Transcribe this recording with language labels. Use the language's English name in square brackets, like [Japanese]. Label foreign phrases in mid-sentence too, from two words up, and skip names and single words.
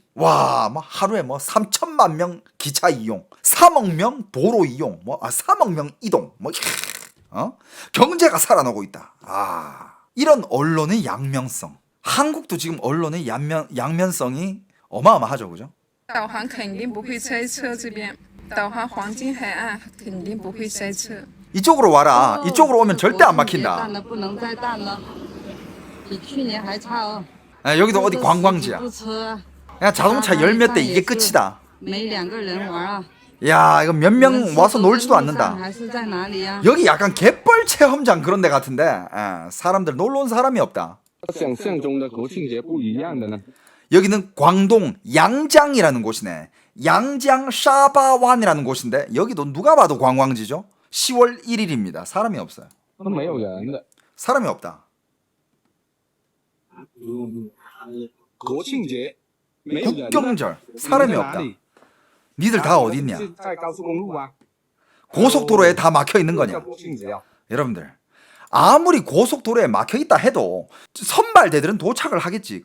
[Korean] 와, 하루에 3천만 명 기차 이용, 3억 명 도로 이용, 3억 명 이동, 경제가 살아나고 있다. 이런 언론의 양면성. 한국도 지금 언론의 양면성이 어마어마하죠, 그죠? [Chinese] 导航肯定不会塞车，这边导航黄金海岸肯定不会塞车。 [Korean] 이쪽으로 와라. 이쪽으로 오면 절대 안 막힌다. [Chinese] 淡了不能再淡了，比去年还差哦。 [Korean] 여기도 어디 관광지야. 그냥 자동차 열 몇 대 이게 끝이다. [Chinese] 没两个人玩啊。 [Korean] 야, 이거 몇 명 와서 놀지도 않는다. [Chinese] 还是在哪里呀？ [Korean] 여기 약간 갯벌 체험장 그런 데 같은데 사람들 놀러 온 사람이 없다. [Chinese] 想象中的国庆节不一样的呢。 [Korean] 여기는 광동 양장이라는 곳이네. 양장 샤바완이라는 곳인데 여기도 누가 봐도 관광지죠. 10월 1일입니다. 사람이 없어요. [Chinese] 没有人的。 [Korean] 사람이 없다. 国庆节 국경절 사람이 없다. 니들 다 어디 있냐? 고속도로에 다 막혀 있는 거냐? 여러분들 아무리 고속도로에 막혀 있다 해도 선발대들은 도착을 하겠지.